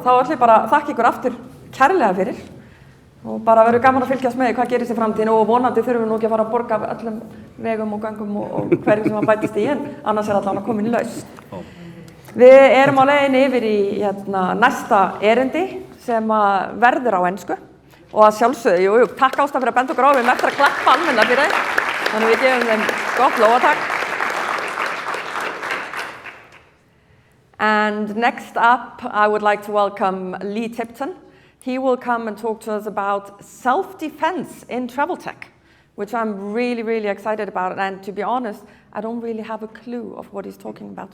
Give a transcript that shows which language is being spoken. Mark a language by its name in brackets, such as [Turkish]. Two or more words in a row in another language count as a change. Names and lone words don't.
[Icelandic] Þá ætlum ég bara að þakka ykkur aftur kærlega fyrir og bara verður gaman að fylgjast með hvað gerist í framtíðinu og vonandi þurfum við nú ekki að fara að borga af öllum vegum og gangum og hverju sem að bætist í en annars allan að komin í lausn. Við erum á leiðinni yfir í næsta erindi sem verður á ensku og að sjálfsögðu, takk Ásta fyrir að benda okkur á, við erum eftir að klappa almennilega fyrir þeim, þannig við gefum þeim gott lófatak. [English] And next up, I would like to welcome Lee Tipton. He will come and talk to us about self-defense in travel tech, which I'm really, really excited about. And to be honest, I don't really have a clue of what he's talking about.